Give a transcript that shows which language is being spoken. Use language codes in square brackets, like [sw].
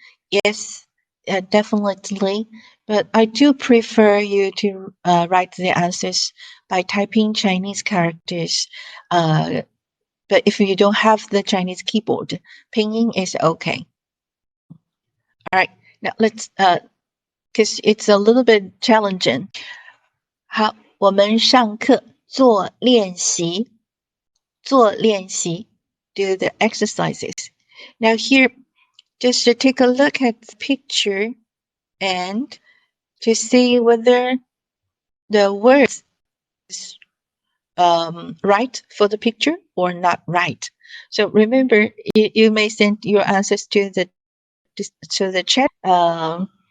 [en] Yes, definitely. But I do prefer you to write the answers by typing Chinese characters. But if you don't have the Chinese keyboard, Pinyin is okay. All right. Now let's because it's a little bit challenging. [zh] 好，我们上课做练习，做练习 [en] do the exercises. Now here, just to take a look at the picture and to see whether the words is right for the picture or not right. So remember, you may send your answers to the chat.